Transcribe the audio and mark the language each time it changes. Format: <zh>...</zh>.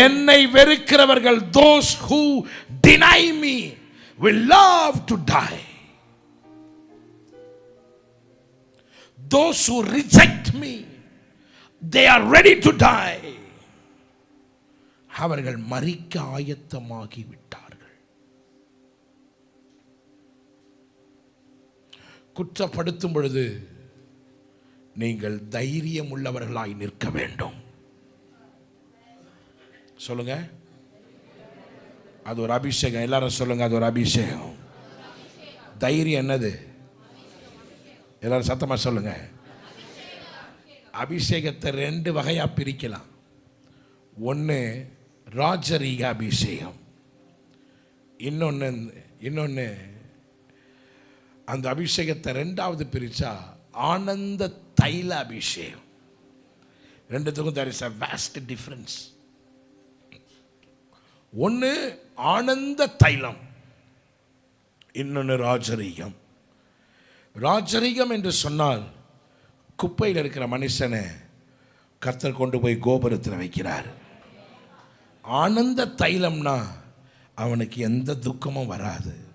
<ta>என்னை வெறுக்கிறவர்கள்,</ta> <en>those who deny me will love to die. Those who reject me, they are ready to die.</en> <ta>அவர்கள் மரிக்க ஆயத்தமாகி விட்டார்கள். குற்றப்படுத்தும் பொழுது நீங்கள் தைரியம் உள்ளவர்களாய் நிற்க வேண்டும். சொல்லுங்க, அது ஒரு அபிஷேகம். எல்லாரும் சொல்லுங்க, அது ஒரு அபிஷேகம். தைரியம் என்னது? எல்லாரும் சத்தமா சொல்லுங்க. அபிஷேகத்தை 2 வகையா பிரிக்கலாம். ஒன்று ராஜரீக அபிஷேகம், இன்னொன்று அந்த அபிஷேகத்தை 2வது பிரிச்சா ஆனந்த தைல அபிஷேகம். ரெண்டுத்துக்கும்</ta> <en>there is a vast difference.</en> <ta>ஒன்று ஆனந்த தைலம், இன்னொன்று ராஜரீகம். ராஜரீகம் என்று சொன்னால் குப்பையில் இருக்கிற மனுஷனை கர்த்தர் கொண்டு போய் கோபுரத்தில் வைக்கிறார். ஆனந்த தைலம்னா அவனுக்கு எந்த துக்கமும் வராது.</ta>